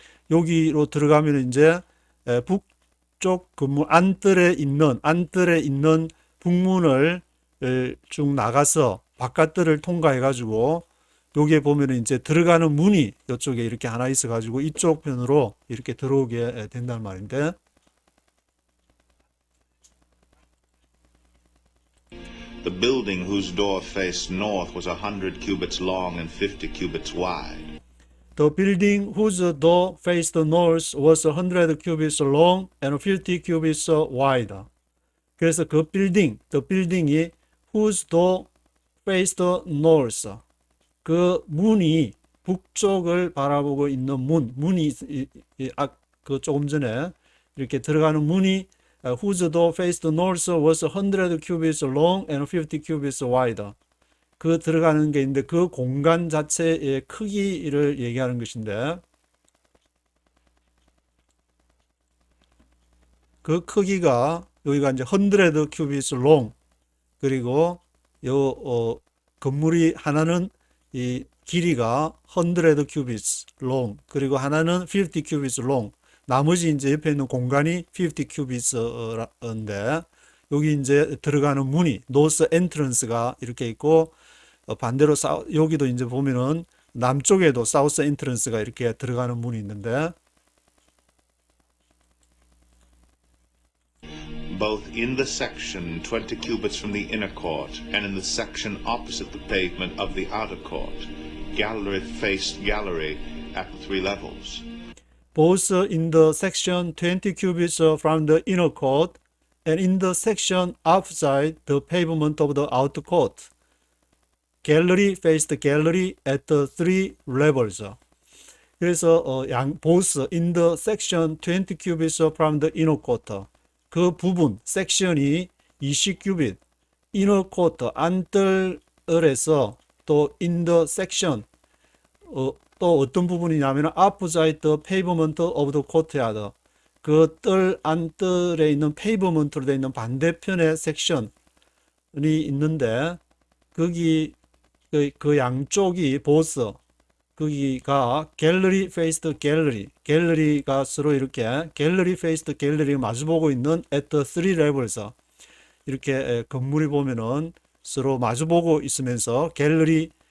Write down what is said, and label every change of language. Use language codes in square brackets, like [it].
[ko] 여기로 들어가면 이제 북쪽 건물 안뜰에 있는 북문을 쭉 나가서 바깥들을 통과해 가지고 여기에 보면 이제 들어가는 문이 이쪽에 이렇게 하나 있어 가지고 이쪽 편으로 이렇게 들어오게 된단 말인데 [en] The building whose door faced north was 100 cubits long and 50 cubits wide. The building whose door faced north was 100 cubits long and 50 cubits wide. [ko] 그래서 그 빌딩, the building이 [en] whose door faced north. [ko] 그 문이 북쪽을 바라보고 있는 문이 그 조금 전에 이렇게 들어가는 문이 [en] whose door faced north was 100 cubits long and 50 cubits wide. [ko] 그 들어가는 게 있는데 그 공간 자체의 크기를 얘기하는 것인데 그 크기가 여기가 이제 [en] 100 cubits long [ko] 그리고 요 건물이 하나는 이 길이가 [en] 100 cubits long [ko] 그리고 하나는 [en] 50 cubits long [ko] 나머지 이제 옆에 있는 공간이 50 cubits인데 여기 이제 들어가는 문이 [en] north entrance [ko] 가 이렇게 있고 반대로 여기도 이제 보면은 남쪽에도 사우스 엔트런스가 이렇게 들어가는 문이 있는데 [en] Both in the section 20 cubits from the inner court and in the section opposite the pavement of the outer court, gallery faced gallery at the three levels. both in the section 20 cubits from the inner court and in the section outside the pavement of the outer court. Gallery faced gallery at the three levels. 그래서 both in the section 20 cubits from the inner court. [ko] 그 부분 섹션이 20큐빗 inner court 안뜰에서 또 [en] in the section [ko] 또 어떤 부분이냐면 [en] opposite the pavement of the courtyard. [ko] 그 안뜰에 있는 페이버먼트로 되어 있는 반대편의 섹션이 있는데 거기 그 양쪽이 보스 거기가 갤러리 페이스드 갤러리가 서로 이렇게 갤러리 페이스드 갤러리 마주보고 있는 [en] at the three levels [ko] 이렇게 건물이 보면은 서로 마주보고 있으면서 갤러리